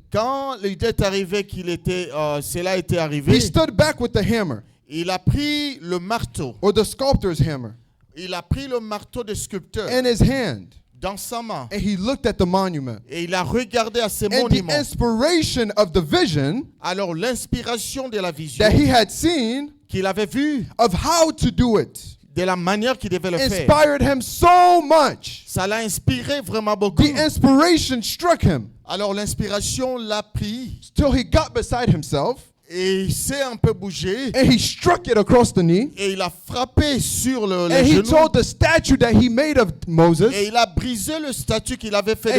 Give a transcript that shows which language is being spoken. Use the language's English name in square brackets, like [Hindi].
[French] quand il est arrivé cela était arrivé, [English] he stood back with the hammer, [French] il a pris le marteau. [English] or the sculptor's hammer, [French] Il a pris le marteau de sculpteur [English] in his hand, [French] dans sa main [English] and he looked at the monument. [French] et il a regardé à ces [English] And the [French] monuments. [English] inspiration of the vision [French] Alors l'inspiration de la vision [English] that he had seen [French] qu'il avait vue, [English] of how to do it [French] de la manière qu'il devait le faire, [English] inspired him so much. [French] ça l'a inspiré vraiment beaucoup. [English] The inspiration struck him [French] Alors l'inspiration l'a pris [English] till he got beside himself [French] et il s'est un peu bougé [English] and he struck it across the knee. [French] et il a frappé sur le [English] And he [French] genou [English] told the statue that he made of Moses, [French] et il a brisé le statut qu'il avait fait